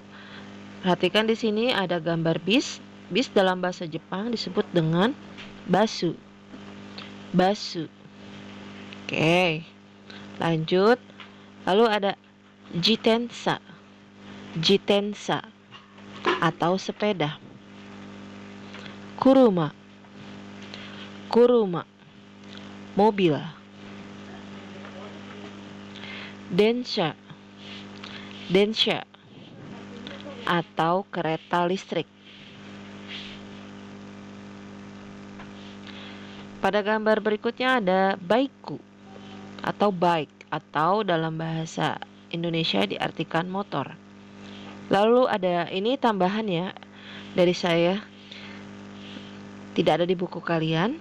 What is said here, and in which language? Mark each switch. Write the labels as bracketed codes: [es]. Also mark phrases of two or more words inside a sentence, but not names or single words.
[id] Perhatikan di sini ada gambar bis. Bis dalam bahasa Jepang disebut dengan basu. Basu. Oke, lanjut. Lalu ada jitensa. Jitensa atau sepeda. Kuruma. Kuruma, mobil. Densha. Densha atau kereta listrik. Pada gambar berikutnya ada baiku atau bike atau dalam bahasa Indonesia diartikan motor. Lalu ada ini tambahan ya dari saya, tidak ada di buku kalian.